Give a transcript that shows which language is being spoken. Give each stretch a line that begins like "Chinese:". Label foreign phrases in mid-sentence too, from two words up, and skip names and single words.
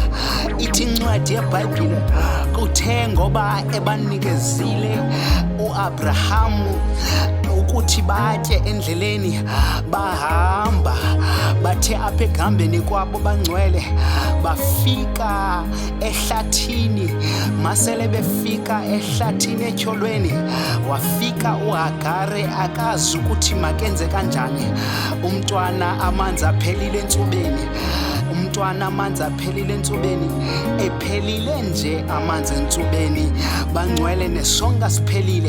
Xhosa: Ithi incwadi yeBhayibhile kuthe ngoba ebanikezile uAbraham ukuthi batye endleleni, bahamba bathe apha ekuhambeni kwabo bangcwele bafika ehlathini. Masele befika ehlathini etyholweni wafika uHagare akazi ukuthi makenze kanjani. Umntwana amanzi aphelile entsubeni, umntwana amanzi aphelile entsubeni, ephelile nje amanzi entsubeni, bangcwele nesonka siphelile.